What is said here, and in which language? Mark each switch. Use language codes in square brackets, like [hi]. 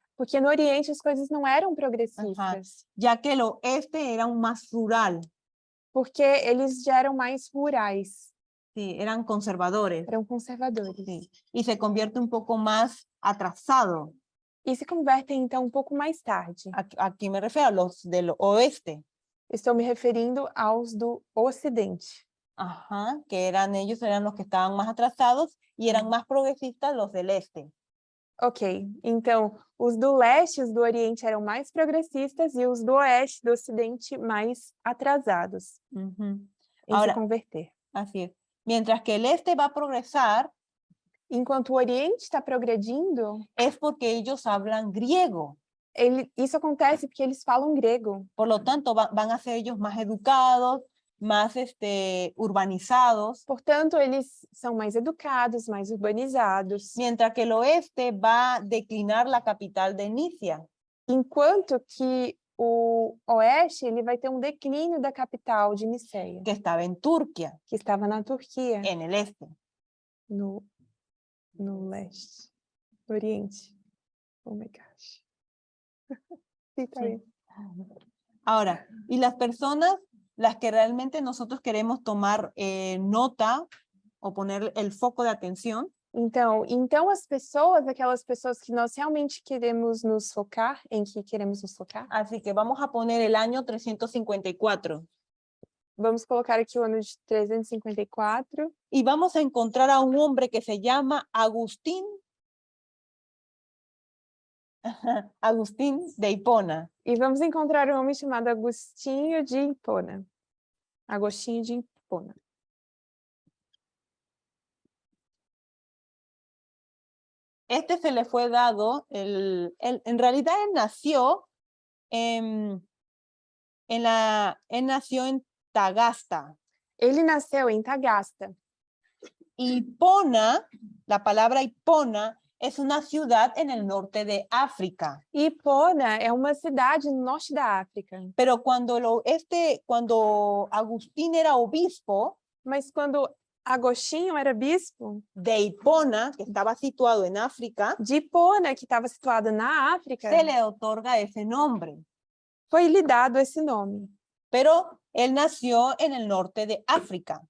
[pt] Porque no Oriente as coisas não eram progressistas, [es] Ya que el oeste era un más rural. [pt] porque eles já eram mais rurais, [es] Sí, eran conservadores. [pt] eram conservadores. [es] Sí, y se convierte un poco más atrasado. [pt] E se convertem então pouco mais tarde. [es] Aquí me refiero a los del oeste. [pt] Estou me referindo aos do Ocidente. [es] Ajá, que ellos eran los que estaban más atrasados y eran más progresistas los del este. [pt] Ok, então os do leste, os do Oriente eram mais progressistas e os do oeste, do Ocidente, mais atrasados Ujú. em [es] Ahora- [pt] se converter. [es] Así es. Mientras que el este va a progresar, [pt] Enquanto o Oriente está progredindo, [es] es porque ellos hablan griego. [pt] isso acontece porque eles falam grego. [es] Por lo tanto, van a ser ellos más educados, más urbanizados, [pt] Portanto, eles são mais educados, mais urbanizados. [es] mientras que el oeste va a declinar la capital de Nicia. [pt] Enquanto que o oeste ele vai ter um declínio da capital de Niceia, [es] Que estaba en Turquía, [pt] que estava na Turquia, [es] en el este. [pt] no leste, no Oriente. [en] Oh my gosh. [es] Sí, está Sí. bien. Ahora, y las personas, las que realmente nosotros queremos tomar nota o poner el foco de atención, [pt] Então as pessoas, aquelas pessoas que nós realmente queremos nos focar, em que queremos nos focar, [es] así que vamos a poner el año 354 [pt] vamos colocar aqui o ano de 354 [es] y vamos a encontrar a un hombre que se llama Agustín de Hipona. [pt] e vamos encontrar um homem chamado Agostinho de Hipona. Agostinho de Hipona. [es] Este se le fue dado, en realidad él nació él nació en Tagasta. [pt] Ele nasceu em Tagasta. [es] Hipona, la palabra Hipona, es una ciudad en el norte de África. [pt] Hipona é uma cidade no norte da África. [es] Pero cuando Agustín era obispo [pt] Mas quando Agostinho era bispo [es] de Hipona, que estaba situado en África, [pt] de Hipona, que estava situado na África, [es] se le otorga ese nombre. [pt] foi-lhe dado esse nome. [es] Pero él nació en el norte de África.